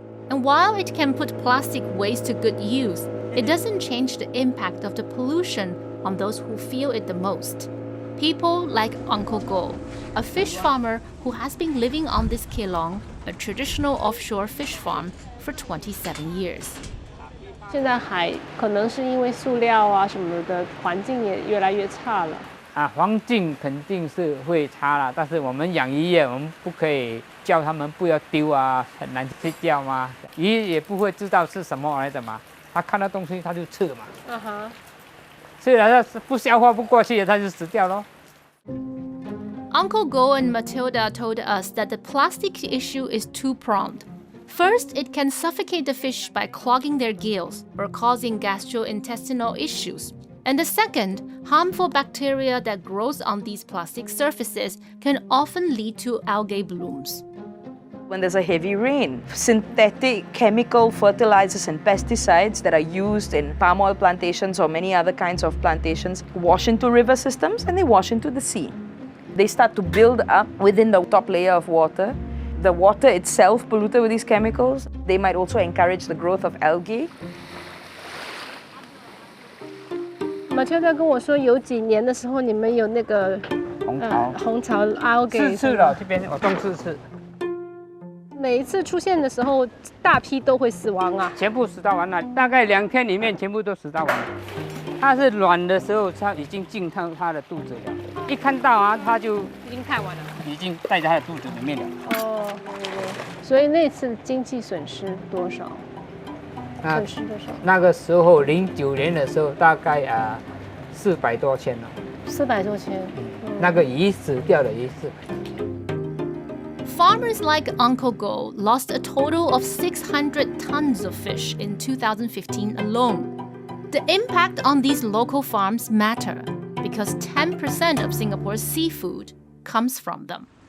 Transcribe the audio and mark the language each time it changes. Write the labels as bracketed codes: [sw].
[en] And while it can put plastic waste to good use, it doesn't change the impact of the pollution on those who feel it the most. People like Uncle Go, a fish farmer who has been living on this Kelong, a traditional offshore fish farm, for 27 years. [zh] 现在海可能是因为塑料啊什么的，环境也越来越差了。环境肯定是会差啦，但是我们养鱼业，我们不可以叫他们不要丢啊，很难去叫嘛。鱼也不会知道是什么来的嘛，它看到东西它就吃了嘛。吃了它不消化不过去，它就死掉咯。 [en] Uncle Go and Mathilda told us that the plastic issue is two-pronged. First, it can suffocate the fish by clogging their gills or causing gastrointestinal issues. And the second, harmful bacteria that grows on these plastic surfaces can often lead to algae blooms. When there's a heavy rain, synthetic chemical fertilizers and pesticides that are used in palm oil plantations or many other kinds of plantations wash into river systems and they wash into the sea. They start to build up within the top layer of water. The water itself polluted with these chemicals. They might also encourage the growth of algae. [zh] Mathilda 跟我说，有几年的时候你们有那个红潮 algae 4次了，这边我种4次。每一次出现的时候，大批都会死亡啊。全部死到完了，大概2天里面全部都死到完了。它是卵的时候，它已经进到它的肚子了。一看到啊，它就已经太晚了，已经在它的肚子里面了。哦，所以那次经济损失多少？损失多少？那个时候09年的时候，大概400多千了。 400多千。那个鱼死掉的鱼是。 [en] Farmers like Uncle Go lost a total of 600 tons of fish in 2015 alone. The impact on these local farms matter because 10% of Singapore's seafood comes from them.